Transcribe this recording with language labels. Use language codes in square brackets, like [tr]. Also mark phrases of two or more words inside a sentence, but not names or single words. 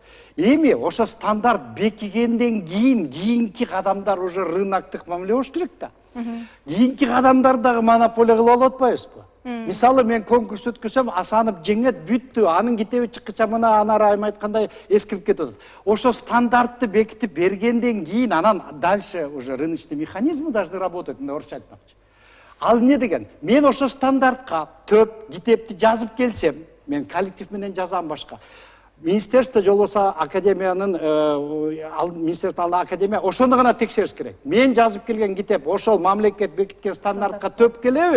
[ky] Эми ошо стандарт бекигенден кийинки кадамдар уже рыноктук мамиле болуш керек да. Кийинки кадамдар дагы монополия кылып алып атпайбызбы? Мисалы мен конкурс өткөрсөм, Асанов жеңет, бүттү, анын китеби чыккыча мына Анар айым айткандай эскирип кетип атат. Ошо стандартты бекитип бергенден кийин анан [ru] дальше уже рыночный механизмы должны работать, [ky] мына орусча айтмакчы. Ал эмне деген? Мен ошо стандартка төп китепти жазып келсем, мен коллектив менен жазам башка. Министерство же болбосо академиянын министерствонун академия ошону гана текшериш керек. Мен жазып келген китеп ошол мамлекет бекиткен стандартка төп келеби?